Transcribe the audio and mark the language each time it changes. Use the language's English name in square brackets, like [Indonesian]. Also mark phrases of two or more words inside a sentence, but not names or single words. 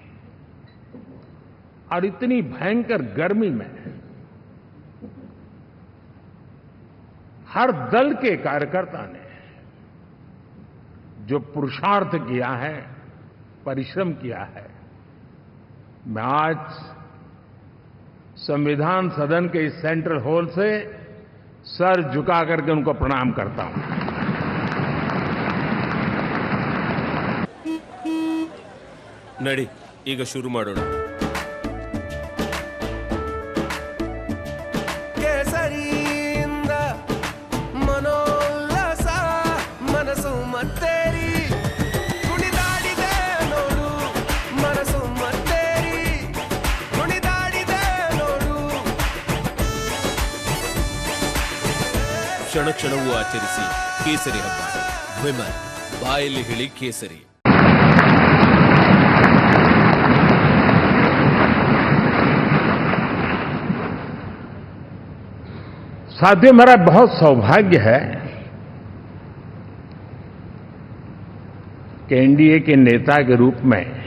[Hindi] और इतनी भयंकर गर्मी में हर दल के कार्यकर्ता ने जो पुरुषार्थ किया है, परिश्रम किया है, मैं आज संविधान सदन के इस सेंट्रल हॉल से सर झुका करके उनको प्रणाम करता हूं। [Kannada] नड़ी ಈಗ ಶುರು ಮಾಡೋಣ। ಕೇಸರಿಯಿಂದ ಮನೋಲ್ಲಾಸ ಮನಸ್ಸು ಮತ್ತೇರಿ ಕುಣಿದಾಡಿದೆ ನೋಡು, ಮನಸ್ಸು ಮತ್ತೇರಿ ಕುಣಿದಾಡಿದೆ ನೋಡು। ಕ್ಷಣ ಕ್ಷಣವೂ ಆಚರಿಸಿ ಕೇಸರಿ ಹಬ್ಬ। ವಿಮಲ್ ಬಾಯಲ್ಲಿ ಹೇಳಿ ಕೇಸರಿ। [Hindi] साथियों, मेरा बहुत सौभाग्य है कि एनडीए के नेता के रूप में